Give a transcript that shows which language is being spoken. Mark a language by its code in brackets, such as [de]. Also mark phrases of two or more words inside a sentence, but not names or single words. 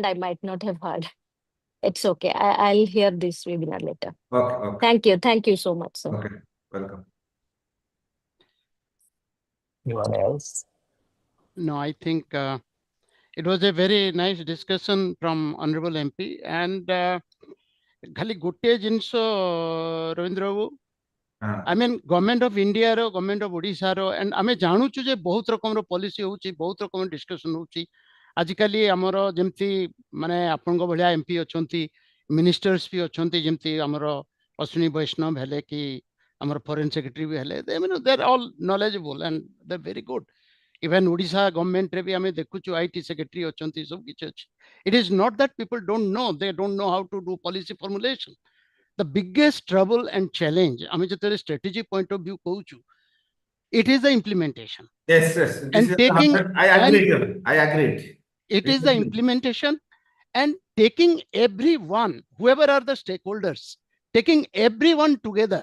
[en] I might not have heard. It's okay. I'll hear this webinar later. Okay. Thank you so much, sir. Okay, welcome. Anyone else? No, I think it was a very nice discussion from Honorable MP. [or] And ଖାଲି ଗୋଟେ ଜିନିଷ ରବୀନ୍ଦ୍ର ବାବୁ [en] I mean [or] Government of India रो Government of Odisha रो and ଆମେ ଜାଣୁଚୁ ଯେ ବହୁତ ରକମ ର ପଲିସି ହେଉଚି ବହୁତ ରକମ ଡିସକସନ ହେଉଚି ଆଜିକାଲି ଆମର ଯେମିତି ମାନେ ଆପଣଙ୍କ ଭଳିଆ ଏମପି ଅଛନ୍ତି ମିନିଷ୍ଟର୍ସ ବି ଅଛନ୍ତି ଯେମିତି ଆମର ଅଶ୍ୱିନୀ ବୈଷ୍ଣବ ହେଲେ କି ଆମର [en] Foreign Secretary [or] ବି ହେଲେ [en] they are all knowledgeable and they're very good. Even Odisha government [or] ରେ ବି ଆମେ ଦେଖୁଚୁ [en] IT secretary [or] ଅଛନ୍ତି ସବୁ କିଛି ଅଛି. [en] It is not that people don't know, they don't know how to do policy formulation. The biggest trouble and challenge, I mean, the strategy point of view, It is the implementation. Yes, yes. This And is taking, I agree. I agreed. it is the implementation and taking everyone, whoever are the stakeholders, taking everyone together.